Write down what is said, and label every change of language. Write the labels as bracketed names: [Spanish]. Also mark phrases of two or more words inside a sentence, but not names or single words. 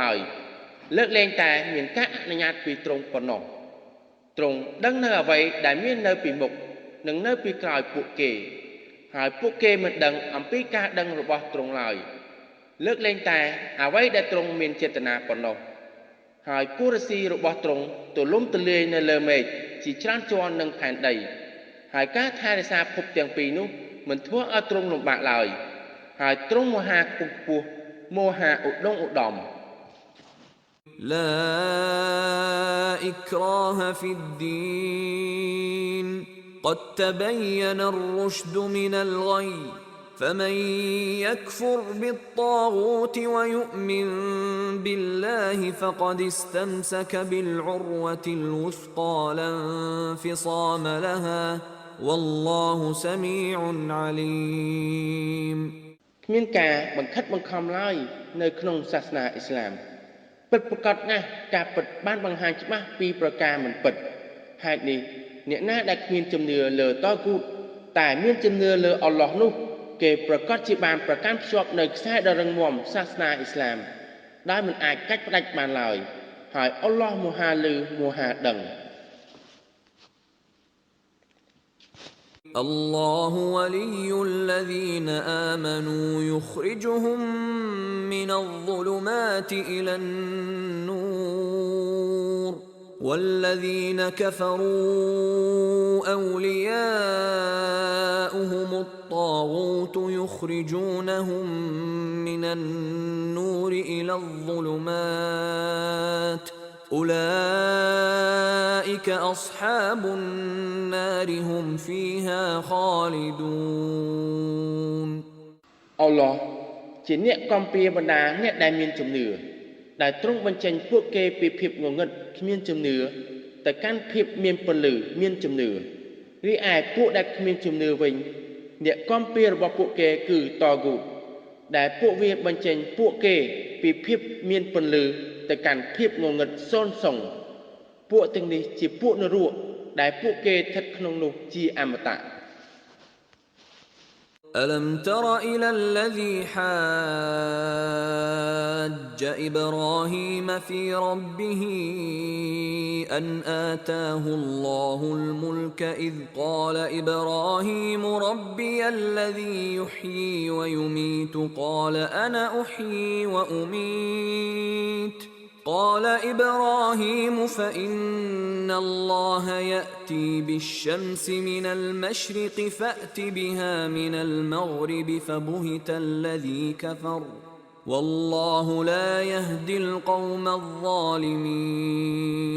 [Khmer] ឡើយលើកលែងតែមានការអនុញ្ញាតពីទ្រង់ប៉ុណ្ណោះទ្រង់ដឹងនៅអ្វីដែលមាននៅពីមុខនិងនៅពីក្រោយពួកគេហើយពួកគេមិនដឹងអំពីការដឹងរបស់ទ្រង់ឡើយលើកលែងតែអ្វីដែលទ្រង់មានចេតនាប៉ុណ្ណោះហើយពុរស៊ីរបស់ទ្រង់ទូលំទូលាយនៅលើមេឃជាច្រើនជាន់នឹងផែនដីហើយការថែរក្សាភពទាំងពីរនោះមិនធ្វើឲ្យទ្រង់លំបាកឡើយហើយទ្រង់មហាខ្ពស់មហាឧត្តមឧត្តម [Arabic] لا إكراه في الدين قد تبين الرشد من الغي فمن يكفر بالطاغوت ويؤمن بالله فقد استمسك بالعروة الوثقى لا انفصام لها والله سميع عليم [Khmer] គ្មានការបង្ខិតបង្ខំឡើយនៅក្នុងសាសនាអ៊ីស្លាមពិតប្រាកដណាស់ការពិតបានបង្ហាញច្បាស់ពីប្រការមិនពិតហេតុនេះអ្នកណាដែលគ្មានជំនឿលើតគូតតែមានជំនឿលើអល់ឡោះនោះគេប្រកាសជាបានប្រកាន់ភ្ជាប់នៅខ្សែដ៏រឹងមាំសាសនាអ៊ីស្លាមដែលមិនអាចកាត់ផ្តាច់បានឡើយហើយអល់ឡោះមហាលឺមហាដឹង [Arabic] الله ولي الذين آمنوا يخرجهم من الظلمات إلى النور والذين كفروا أولياؤهم الطاغوت يخرجونهم من النور إلى الظلمات أولئك أصحاب النار هم فيها خالدون [Khmer] អល់ឡោះជាអ្នកកំពារបណ្ដាអ្នកដែលមានជំនឿដែលទ្រង់បញ្ចេញពួកគេពីភាពងងឹតគ្មានជំនឿទៅកាន់ភាពមានពលឺមានជំនឿរីឯពួកដែលគ្មានជំនឿវិញអ្នកកំពាររបស់ពួកគេគឺតហ្គូតដែលពួកវាបញ្ចេញពួកគេពីភាពមានពលឺទៅកាន់ភាពងងឹតសូន្យសុងពួកទាំងនេះជាពួកនរកដែលពួកគេស្ថិតក្នុងនោះជាអមតៈ [Arabic] ألم تر إلى الذي حاج إبراهيم في ربه أن آتاه الله الملك إذ قال إبراهيم ربي الذي يحيي ويميت قال أنا أحيي وأميت قال إبراهيم فإن الله يأتي بالشمس من المشرق فأت بها من المغرب فبهت الذي كفر والله لا يهدي القوم الظالمين